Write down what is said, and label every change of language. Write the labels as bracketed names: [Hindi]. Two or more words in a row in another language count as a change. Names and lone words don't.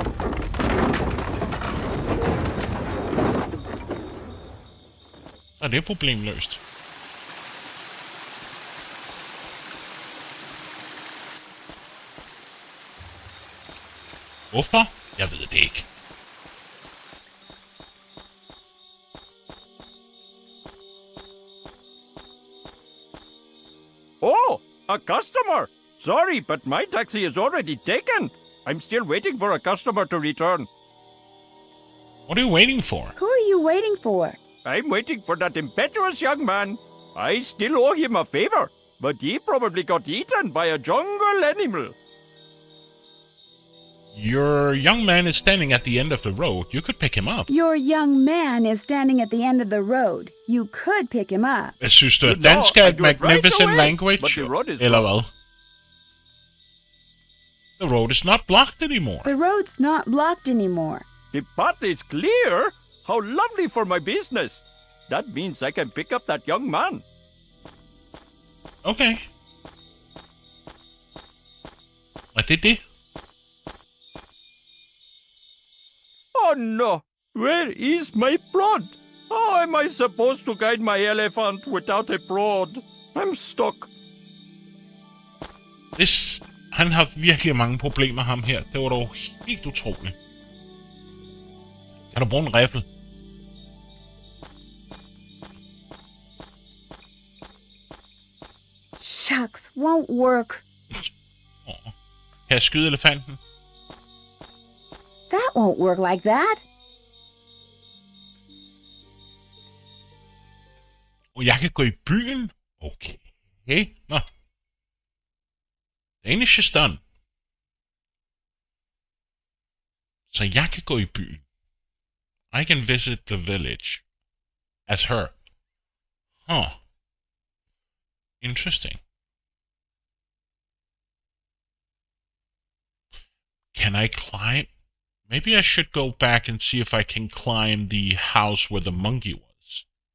[Danish] Så er det problem løst. Hvorfor? Jeg ved det ikke. [English] Oh, a customer! Sorry, but my taxi is already taken. I'm still waiting for a customer to return. What are you waiting for? Who are you waiting for? I'm waiting for that impetuous young man. I still owe him a favor, but he probably got eaten by a jungle animal. Your young man is standing at the end of the road. You could pick him up. Your young man is standing at the end of the road. You could pick him up. [Danish] Jeg synes, du [English] No, [Danish] at dansk er [English] I [Danish] et [English] do it right magnificent away, language, but the road is [Danish] eller hvad? [English] The road is not blocked anymore. The road's not blocked anymore. The path is clear. How lovely for my business. That means I can pick up that young man. [Danish] Okay. Og det er det. [English] Oh no! Where is my prod? How am I supposed to guide my elephant without a prod? I'm stuck. [Danish] Han har virkelig mange problemer, ham her. Det var dog helt utroligt. Kan du bruge en riffel? [English] Shucks, won't work. [Danish] Kan jeg skyde elefanten? [English] That won't work like that. [Danish] Og jeg kan gå i byen? Okay. Nå. [English] Danish is done. [Danish] Så jeg kan gå i byen. [English] I can visit the village. As her. Huh. Interesting. Can I climb? Maybe I should go back and see if I can climb the house where the monkey was.